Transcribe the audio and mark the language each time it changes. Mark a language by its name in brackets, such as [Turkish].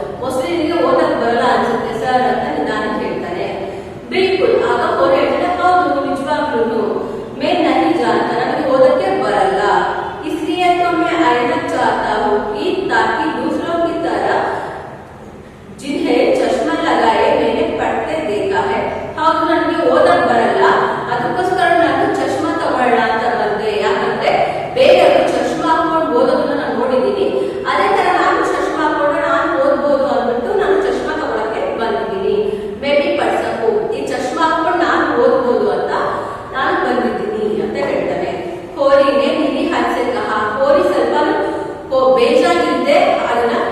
[Kannada] Mostly ನಿನಗೆ ಓದಕ್ಕೆ ಬರಲ್ಲ ಅನ್ಸುತ್ತೆ ಸರ್ ಅಂತ ನಿಧಾನಕ್ಕೆ ಹೇಳ್ತಾನೆ. [Hindi] ಬಿಲ್ಕುಲ್. [Kannada] ಆಗ ಕೋರಿ ಹೇಳ್ತಾನೆ, ಹೌದು ನಿಜವಾಗ್ಲೂ [Hindi] मैं नहीं जानता, [Kannada] ನನಗೆ ಓದಕ್ಕೆ ಬರಲ್ಲ. [Hindi] इसलिए तो मैं आईना चाहता हूँ कि ताकि दूसरों की तरह जिन्हें चश्मा लगाए मैंने पढ़ते देखा है. [Kannada] ಹೌದು ನನಗೆ ಓದಕ್ಕೆ ಬರಲ್ಲ, ಅದಕ್ಕೋಸ್ಕರ ನಾನು ಚಶ್ಮಾ ತಗೊಳ್ಳೋಣ ಅಂತ ಬಂದೆ. ಯಾಕಂದ್ರೆ ಬೇರೆಯವರು ಚಶ್ಮಾ ಹಾಕೊಂಡು ಓದೋದನ್ನ ನಾನು ನೋಡಿದ್ದೀನಿ, ಅದೇ ತರ ನಾನು ಚಶ್ಮಾ ಹಾಕೊಂಡು ನಾನು ಓದ್ಬೋದು ಅಂದ್ಬಿಟ್ಟು ನಾನು ಚಶ್ಮಾ ತಗೊಳಕ್ಕೆ ಬಂದಿದ್ದೀನಿ. ಮೇ ಬಿ ಪಡ್ಸಕು, ಈ ಚಶ್ಮಾ ಹಾಕೊಂಡು ನಾನು ಓದ್ಬೋದು ಅಂತ ನಾನು ಬಂದಿದ್ದೀನಿ ಅಂತ ಹೇಳ್ತಾನೆ. [Hindi] ಕೋರಿನೇ ನೀಲಿ ಹಾಸ್ಯ ಕಹ. [Kannada] ಕೋರಿ ಸ್ವಲ್ಪ ಬೇಜಾರಿದ್ದೆ ಅದನ್ನ